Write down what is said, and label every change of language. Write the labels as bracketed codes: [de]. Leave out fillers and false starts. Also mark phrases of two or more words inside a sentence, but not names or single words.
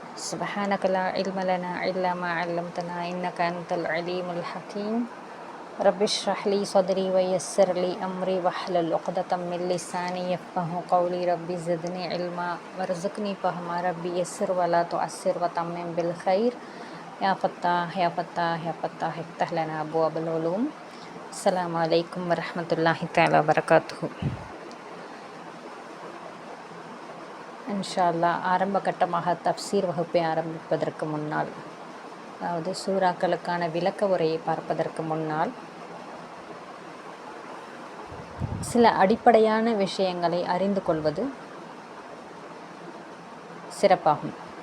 [ar] سبحانك لا علم لنا إلا ما علمتنا إنك أنت العليم الحكيم رب اشرح لي صدري ويسر لي أمري واحلل عقدة من لساني يفقهوا قولي ربي زدني علما وارزقني فهما ربي يسر ولا تعسر وتمم بالخير يا فتاح يا فتاح يا فتاح افتح لنا أبواب العلوم. السلام عليكم ورحمة الله تعالى وبركاته. إن شاء الله [ta] ஆரம்ப கட்டமாக தஃப்சீர் வகுப்பை ஆரம்பிப்பதற்கு முன்னால், அதாவது சூறாக்களுக்கான விளக்க உரையை பார்ப்பதற்கு முன்னால் சில அடிப்படையான விஷயங்களை அறிந்து கொள்வது சிறப்பாகும்.